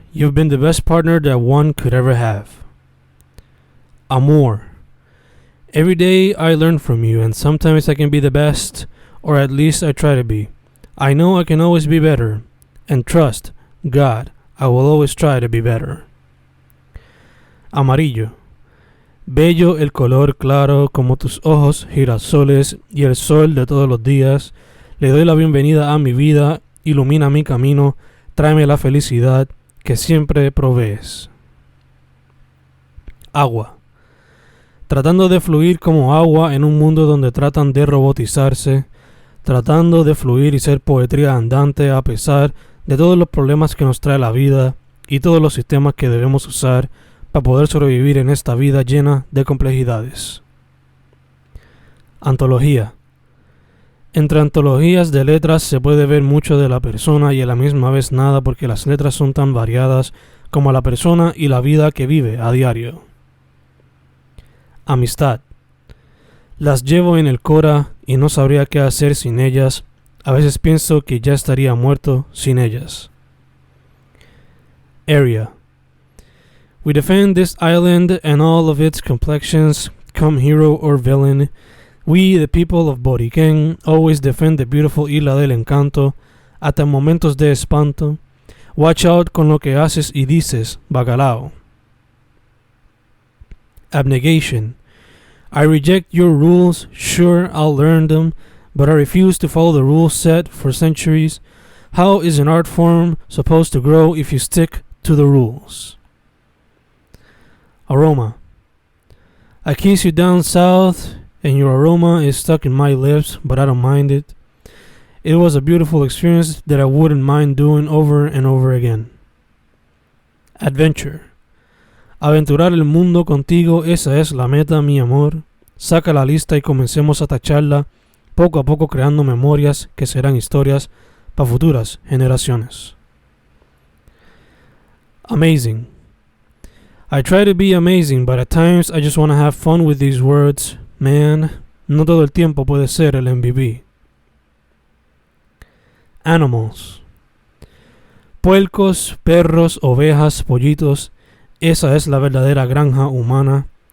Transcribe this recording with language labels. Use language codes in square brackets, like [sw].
[en] You've been the best partner that one could ever have. Amor. Every day I learn from you, and sometimes I can be the best, or at least I try to be. I know I can always be better, and trust, God, I will always try to be better. [es] Amarillo. Bello el color claro como tus ojos girasoles y el sol de todos los días. Le doy la bienvenida a mi vida, ilumina mi camino, tráeme la felicidad que siempre provees. Agua. Tratando de fluir como agua en un mundo donde tratan de robotizarse, tratando de fluir y ser poesía andante a pesar de todos los problemas que nos trae la vida y todos los sistemas que debemos usar para poder sobrevivir en esta vida llena de complejidades. Antología. Entre antologías de letras se puede ver mucho de la persona y a la misma vez nada porque las letras son tan variadas como la persona y la vida que vive a diario. Amistad. Las llevo en el cora y no sabría qué hacer sin ellas. A veces pienso que ya estaría muerto sin ellas. [en] Area. We defend this island and all of its complexions, come hero or villain. We, the people of Boriquén, always defend the beautiful Isla del Encanto, [es] hasta momentos de espanto. [en] Watch out [es] con lo que haces y dices, bacalao. [en] Abnegation. I reject your rules, sure I'll learn them, but I refuse to follow the rules set for centuries. How is an art form supposed to grow if you stick to the rules? Aroma. I kiss you down south, and your aroma is stuck in my lips, but I don't mind it. It was a beautiful experience that I wouldn't mind doing over and over again. Adventure. [es] Aventurar el mundo contigo, esa es la meta, mi amor. Saca la lista y comencemos a tacharla, poco a poco creando memorias que serán historias para futuras generaciones. [en] Amazing. I try to be amazing, but at times I just want to have fun with these words. [es] Man, no todo el tiempo puede ser el MVP. Animals. Puercos, perros, ovejas, pollitos. Esa es la verdadera granja humana.